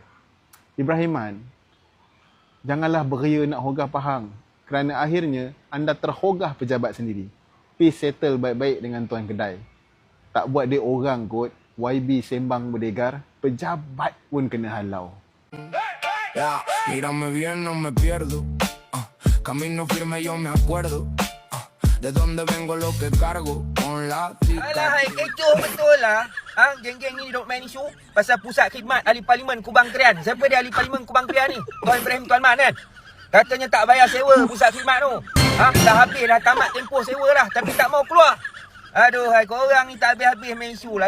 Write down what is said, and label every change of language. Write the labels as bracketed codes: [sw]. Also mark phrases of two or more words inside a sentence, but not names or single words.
[ms] Ibrahim Man, janganlah beria nak hogah Pahang kerana akhirnya anda terhogah pejabat sendiri. [en] Please settle [ms] baik-baik dengan tuan kedai. Tak buat dia orang kot, YB sembang berdegar, pejabat pun kena halau. [es] Ya, mírame bien, no me pierdo. Camino firme, yo me acuerdo. De dónde vengo, lo que cargo. Con la tica. [ms] Alah, kecoh betul lah. Geng-geng ni duk main isu pasal pusat khidmat ahli parlimen Kubang Krian. Siapa dia ahli parlimen Kubang Krian ni? Tuan Ibrahim Tuan Man kan? Katanya tak bayar sewa pusat khidmat tu. Dah habis dah tamat tempoh sewa dah tapi tak mau keluar. Aduh, hai, korang ni tak habis-habis main isu lah.